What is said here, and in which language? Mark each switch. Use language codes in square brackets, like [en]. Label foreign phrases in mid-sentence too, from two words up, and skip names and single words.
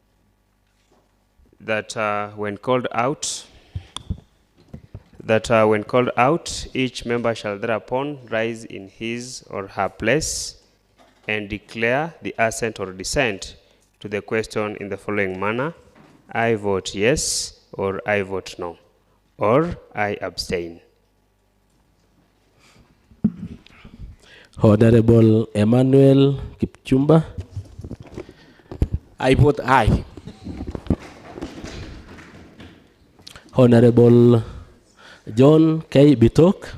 [en] that when called out, each member shall thereupon rise in his or her place and declare the assent or dissent to the question in the following manner: I vote yes, or I vote no, or I abstain. Honorable Emmanuel Kipchumba. I vote aye. Honorable John K. Bitok.